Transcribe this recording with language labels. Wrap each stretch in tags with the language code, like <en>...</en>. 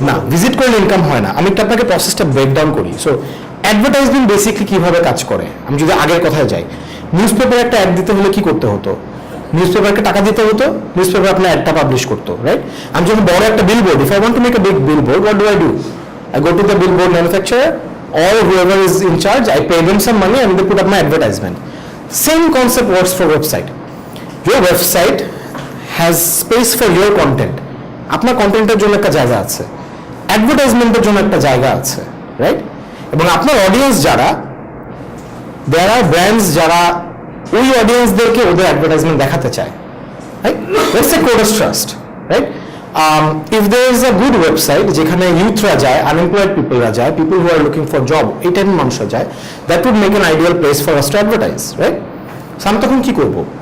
<bn>না, ভিজিট করলে ইনকাম হয় না। আমি একটু আপনাকে প্রসেসটা ব্রেকডাউন করি। সো অ্যাডভার্টাইজমেন্ট বেসিকলি কিভাবে কাজ করে, আমি যদি আগের কথায় যাই, নিউজ পেপারে একটা অ্যাড দিতে হলে কি করতে হতো? নিউজ পেপারকে টাকা দিতে হতো, নিউজ পেপার আপনার অ্যাডটা পাবলিশ করতো, রাইট? আমি যখন বড় একটা billboard,</bn> <en>If I want to make a big billboard, what do I do? I go to the billboard manufacturer or whoever is in charge, I pay them some money and they put up my advertisement. Same concept works for website. Your website has space for your content.</en> <bn>আপনার কন্টেন্টের জন্য একটা জায়গা আছে, অ্যাডভার্টাইজমেন্টের জন্য একটা জায়গা আছে, রাইট? এবং আপনার অডিয়েন্স যারা,</bn> <en>there are brands</en> <bn>যারা ওই অডিয়েন্সদেরকে ওদের অ্যাডভার্টাইজমেন্ট দেখাতে চায়, right?</bn> <en>Let's say CodersTrust, right? If there is a good website</en> <bn>যেখানে ইউথরা যায়, আনএমপ্লয়েড পিপলরা যায়,</bn> <en>people who are looking for job,</en> <bn>এই টাইপের মানুষরা যায়,</bn> <en>That would make an ideal place for us to advertise, right?</en> <bn>So আমি তখন কি করবো?</bn>